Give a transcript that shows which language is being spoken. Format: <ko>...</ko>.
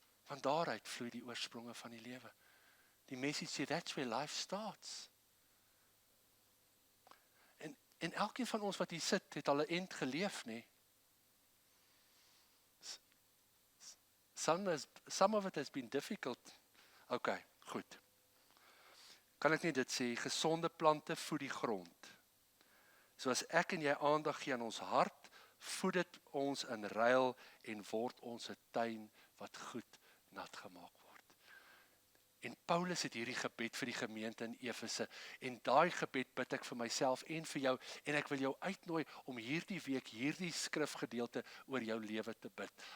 <af>Want daaruit vloei die oorspronge van die lewe. Die message sê,</af> <en>that's where life starts.</en> <af>En elkeen van ons wat hier sit, het al 'n end geleef, nee.</af> <en>Some of it has been difficult.</en> <af>OK, goed. Kan ek nie dit sê, gesonde plante voed die grond. So as ek en jy aandag gee aan ons hart, voed dit ons in ruil en word ons 'n tuin wat goed nat gemaak word. En Paulus het hierdie gebed vir die gemeente in Efese, en daai gebed bid ek vir myself en vir jou, en ek wil jou uitnooi om hierdie week hierdie skrifgedeelte oor jou lewe te bid.</af>